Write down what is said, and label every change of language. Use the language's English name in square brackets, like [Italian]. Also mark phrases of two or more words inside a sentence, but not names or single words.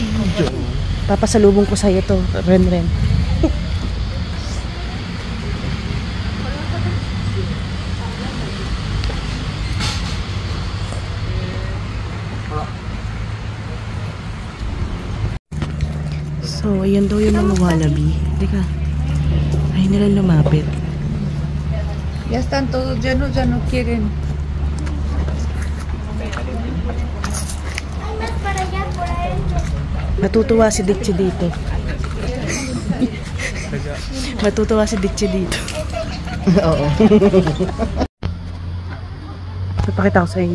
[Filipino] Papasalubong ko sa'yo to, Ren. So, ayan daw yung mga wallaby. Teka, ay nila lumapit. [Spanish] Ya están todos llenos, ya no quieren. [Filipino] Matutuwa si Dicchi dito. Matutuwa si Dicchi dito. Oo. Papakita ko sa inyo.